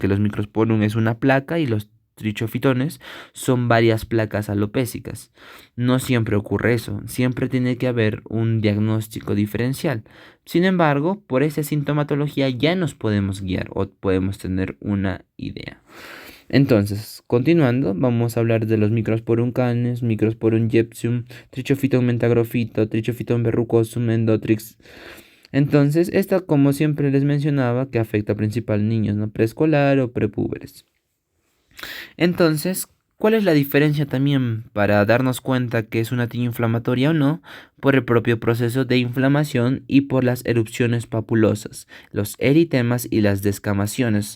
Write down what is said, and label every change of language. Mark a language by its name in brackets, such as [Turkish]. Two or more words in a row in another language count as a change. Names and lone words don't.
[Spanish] Que los microsporum es una placa y los trichofitones son varias placas alopécicas. No siempre ocurre eso, siempre tiene que haber un diagnóstico diferencial. Sin embargo, por esa sintomatología ya nos podemos guiar o podemos tener una idea. Entonces, continuando, vamos a hablar de los Microsporum canes, Microsporum gypsum, Trichophyton mentagrofito, Trichophyton verrucosum, Endotrix. Entonces, esta, como siempre les mencionaba, que afecta principalmente a niños, ¿no? Preescolar o prepúberes. Entonces, ¿cuál es la diferencia también para darnos cuenta que es una tiña inflamatoria o no? Por el propio proceso de inflamación y por las erupciones papulosas, los eritemas y las descamaciones.